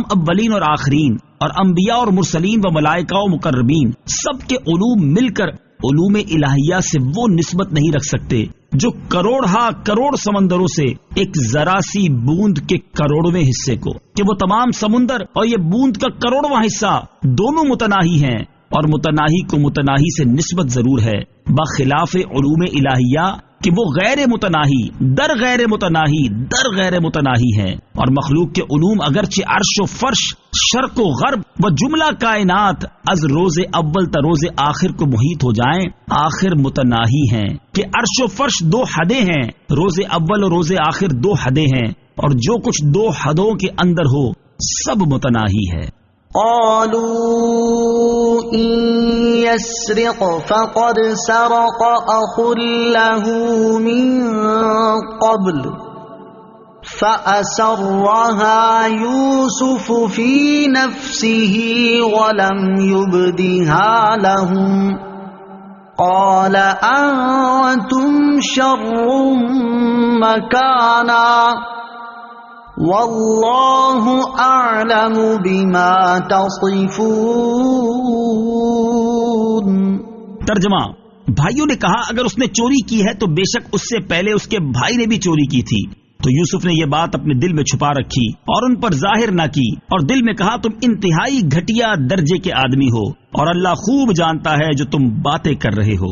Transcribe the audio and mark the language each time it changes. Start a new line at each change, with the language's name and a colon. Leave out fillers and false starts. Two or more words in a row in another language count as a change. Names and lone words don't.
Urdu: اولین اور آخرین اور انبیاء اور مرسلین و ملائکہ و مقربین سب کے علوم مل کر علوم الہیہ سے وہ نسبت نہیں رکھ سکتے جو کروڑ سمندروں سے ایک ذرا سی بوند کے کروڑویں حصے کو، کہ وہ تمام سمندر اور یہ بوند کا کروڑواں حصہ دونوں متناہی ہیں، اور متناہی کو متناہی سے نسبت ضرور ہے، بخلاف علوم الہیہ کہ وہ غیر متناہی در غیر متناہی ہیں، اور مخلوق کے علوم اگرچہ عرش و فرش، شرق و غرب و جملہ کائنات
Persian: از روز اول تا روز آخر
Urdu: کو محیط ہو جائیں، آخر متناہی ہیں، کہ عرش و فرش دو حدیں ہیں، روز اول اور روز آخر دو حدیں ہیں، اور جو کچھ دو حدوں کے اندر ہو سب متناہی ہے۔
Arabic: قالوا إن يسرق فقد سرق أخ له من قبل فأسرها يوسف في نفسه ولم يبدها لهم قال أنتم شر مكانا واللہ اعلم بما تصفون۔
Urdu: ترجمہ، بھائیوں نے کہا اگر اس نے چوری کی ہے تو بے شک اس سے پہلے اس کے بھائی نے بھی چوری کی تھی، تو یوسف نے یہ بات اپنے دل میں چھپا رکھی اور ان پر ظاہر نہ کی، اور دل میں کہا تم انتہائی گھٹیا درجے کے آدمی ہو، اور اللہ خوب جانتا ہے جو تم باتیں کر رہے ہو۔